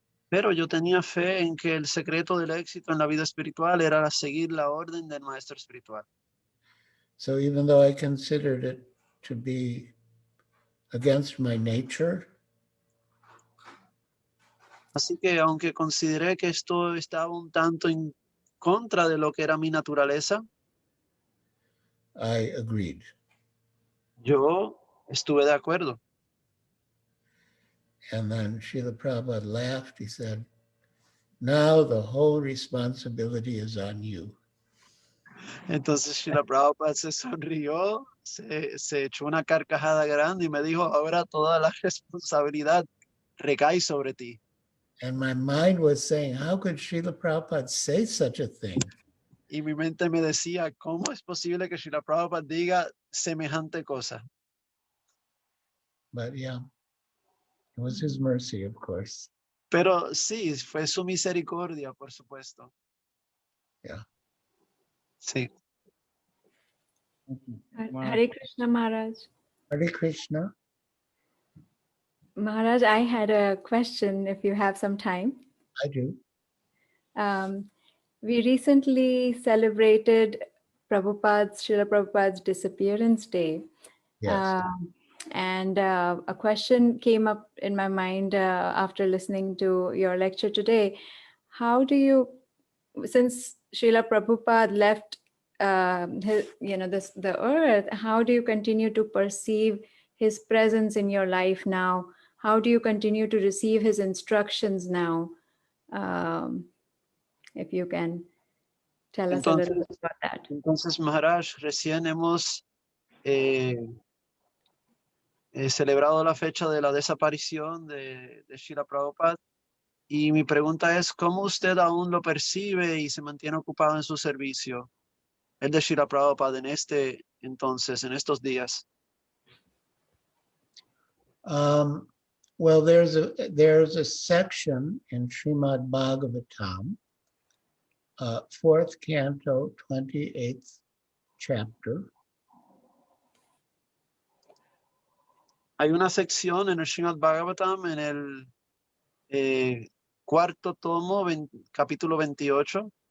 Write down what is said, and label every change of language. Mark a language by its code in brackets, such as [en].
[es] Pero yo tenía fe en que el secreto del éxito en la vida espiritual era seguir la orden del maestro espiritual. [en] So even though I considered it to be against my nature, [es] Así que aunque consideré que esto estaba un tanto en contra de lo que era mi naturaleza, [en] I agreed. [es] yo estuve de acuerdo. [en] And then Srila Prabhupada laughed. He said, now the whole responsibility is on you. [es] Entonces Srila Prabhupada se sonrió, se echó una carcajada grande y me dijo, ahora toda la responsabilidad recae sobre ti. [en] And my mind was saying, how could Srila Prabhupada say such a thing? [es] Y mi mente me decía, ¿cómo es posible que Srila Prabhupada diga semejante cosa? [en] But yeah, it was his mercy, of course. [es] Pero sí, fue su misericordia, por supuesto. [en] Yeah. [es] Sí. [en] Hare Krishna Maharaj. Hare Krishna. Maharaj, I had a question if you have some time. I do. We recently celebrated Srila Prabhupada's disappearance day. Yes. And a question came up in my mind after listening to your lecture today. How do you, since Srila Prabhupada left the earth, how do you continue to perceive his presence in your life now? How do you continue to receive his instructions now? If you can tell us a little bit about that. [es] Entonces, Maharaj, recién hemos celebrado la fecha de la desaparición de Srila Prabhupada y mi pregunta es, ¿cómo usted aún lo percibe y se mantiene ocupado en su servicio? El de Srila Prabhupada en en estos días. [en] Well, there's a section in Srimad Bhagavatam, 4th canto, 28th chapter. [es] Hay una sección en el Srimad Bhagavatam en el cuarto tomo, capítulo 28,